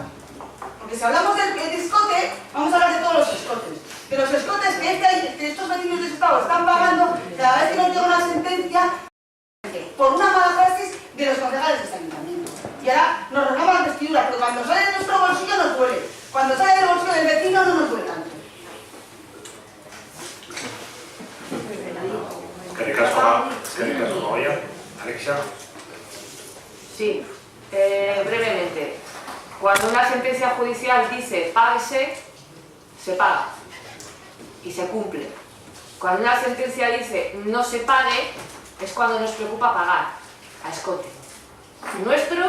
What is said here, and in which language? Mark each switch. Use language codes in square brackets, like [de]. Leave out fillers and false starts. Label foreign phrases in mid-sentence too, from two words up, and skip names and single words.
[es] Porque si hablamos de escote, vamos a hablar de todos los escotes. De los escotes que estos vecinos de Estado están pagando cada vez que nos llega una sentencia por una mala praxis de los concejales de este ayuntamiento. Y ahora nos regamos las vestiduras, porque cuando sale de nuestro bolsillo nos duele. Cuando sale del bolsillo del vecino no nos duele tanto. [eu] Eskerrik asko, Amagoya. [es] Alexia. Sí, brevemente. Cuando una sentencia judicial dice páguese, se paga y se cumple. Cuando una sentencia dice no se pague, es cuando nos preocupa pagar a escote.